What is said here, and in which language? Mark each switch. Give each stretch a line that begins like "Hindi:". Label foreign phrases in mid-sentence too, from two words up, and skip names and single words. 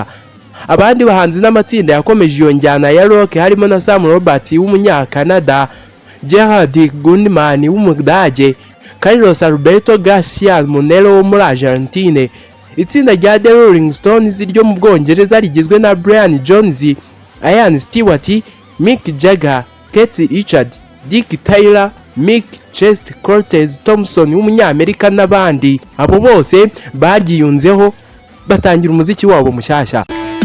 Kinyarwanda: Abandi bahanzi n'amatsinda yakomeje iyo njyana ya rock harimo na Sam Roberts w'umunyakanada, Gerard Gundman w'umudage, Carlos Alberto Garcia Monero wo muri Argentine. Itsinda rya The Rolling Stones ryo mu Bwongereza rigizwe na Brian Jones, Ian Stewart, Mick Jagger, Keith Richard, Dick Taylor, Mick Chest, Cortez Thompson w'umunyamerika n'abandi. Abo bose baryiyunzeho batangira umuziki wabo mushyashya.